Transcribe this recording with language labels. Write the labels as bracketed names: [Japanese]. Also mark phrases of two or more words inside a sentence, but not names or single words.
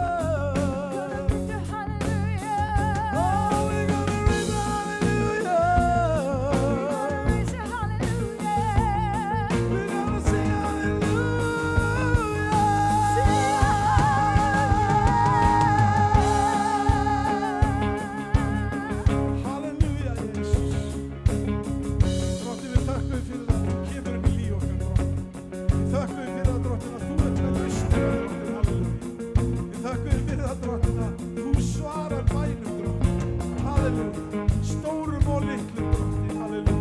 [English] Oh, we're gonna raise a hallelujah. We're gonna sing hallelujah. Hallelujah, Jesus. [Icelandic] Drottinn, við þökkum þér fyrir að þú kemur inn í líf okkar, Drottinn. Við þökkum þér fyrir að, Drottinn, að þú ert með lausnir, Drottinn, halleluja. Við þökkum þér fyrir að, Drottinn, að þú svarar bænum, Drottinn, halleluja. Stórum og litlum, Drottinn, halleluja.